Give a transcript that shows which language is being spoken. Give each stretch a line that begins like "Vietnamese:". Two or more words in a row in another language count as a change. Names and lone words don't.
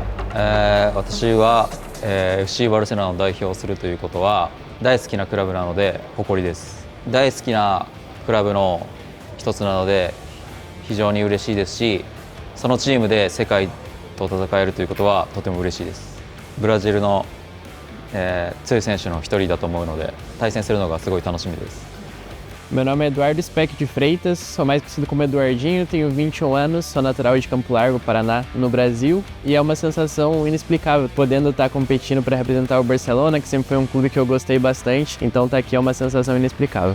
Japanese: 私はFC バルセロナを代表するということは大好きなクラブなので誇りです。大好きなクラブの一つなので非常に嬉しいですし、そのチームで世界と戦えるということはとても嬉しいです。ブラジルの、強い選手の一人だと思うので対戦するのがすごい楽しみです。
Portuguese: Meu nome é Eduardo Speck de Freitas, sou mais conhecido como Eduardinho, tenho 21 anos, sou natural de Campo Largo, Paraná, no Brasil, e é uma sensação inexplicável, podendo estar competindo para representar o Barcelona, que sempre foi um clube que eu gostei bastante, então estar aqui é uma sensação inexplicável.